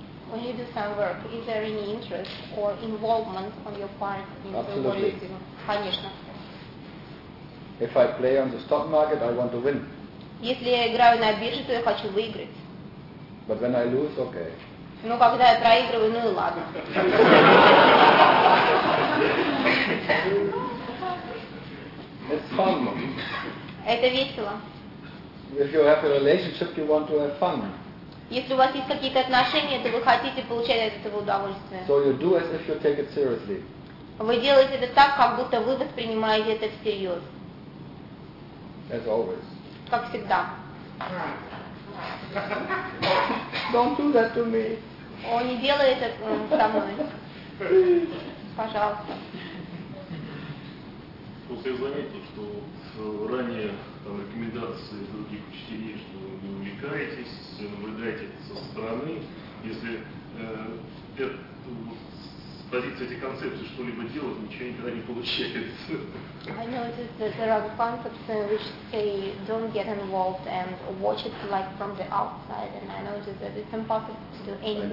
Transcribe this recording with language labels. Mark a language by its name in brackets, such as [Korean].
[English] When you do some work, is there any interest or involvement on your part in what you do? [Russian] Конечно. [English] If I play on the stock market, I want to win. [Russian] Если я играю на бирже, то я хочу выиграть. [English] But when I lose, okay. [Russian] Ну, когда я проигрываю, ну и ладно. [English] It's fun. [Russian] Это весело. [English] If you have a relationship, you want to have fun. [Russian] Если у вас есть какие-то отношения, то вы хотите получать от этого удовольствие. [English] So you do as if you take it seriously. [Russian] Вы делаете это так, как будто вы воспринимаете это всерьез. [English] As always. [Russian] Как всегда. [English] Don't do that to me. [Russian] О, не делай это со мной. Пожалуйста. Просто я заметил, что ранее там рекомендации других учителей, что вы не увлекаетесь, наблюдаете со стороны. Если с позиции этой концепции что-либо делать, ничего никогда не получается. [English] I noticed that there are concepts which say don't get involved and watch it like from the outside, and I noticed that it's impossible to do anything.